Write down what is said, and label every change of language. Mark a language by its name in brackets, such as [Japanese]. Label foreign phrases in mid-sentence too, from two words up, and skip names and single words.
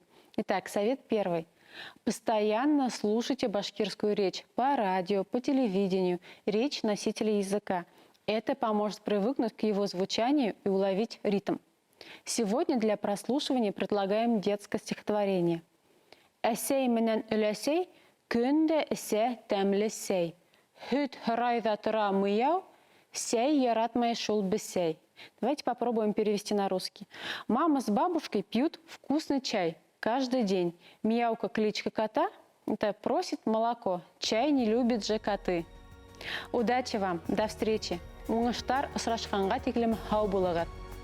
[Russian] Итак, совет первый. Постоянно слушайте башкирскую речь по радио, по телевидению, речь носителя языка. Это поможет привыкнуть к его звучанию и уловить ритм. Сегодня для прослушивания предлагаем детское стихотворение. [Bashkir] Әсәй менән өләсәй көндә эсә тәмле сәй. Һөт һырайҙа тора мыяу, сәй яратмай шул бесәй. [Russian] Давайте попробуем перевести на русский. Мама с бабушкой пьют вкусный чай каждый день. Мияука кличка кота, это просит молоко. Чай не любит же коты. Удачи вам, до встречи. [Bashkir] Уңыштар осрашканга тиклем һау булыгыз.